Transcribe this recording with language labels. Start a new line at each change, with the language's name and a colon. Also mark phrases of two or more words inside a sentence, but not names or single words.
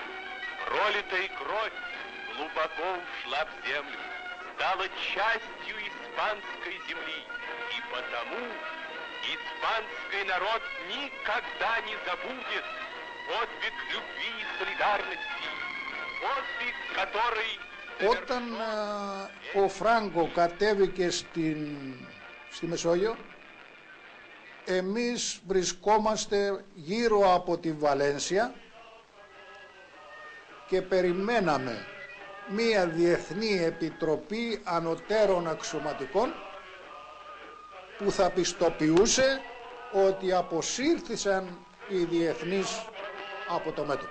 Russian: Пролитая кровь глубоко ушла в землю, стала частью испанской земли. И потому испанский народ никогда не забудет подвиг любви и солидарности, подвиг, который...
Greek: Όταν ο Φράγκο κατέβηκε στη Μεσόγειο, εμείς βρισκόμαστε γύρω από τη Βαλένσια και περιμέναμε μία διεθνή επιτροπή ανωτέρων αξιωματικών που θα πιστοποιούσε ότι αποσύρθησαν οι διεθνείς από το μέτωπο.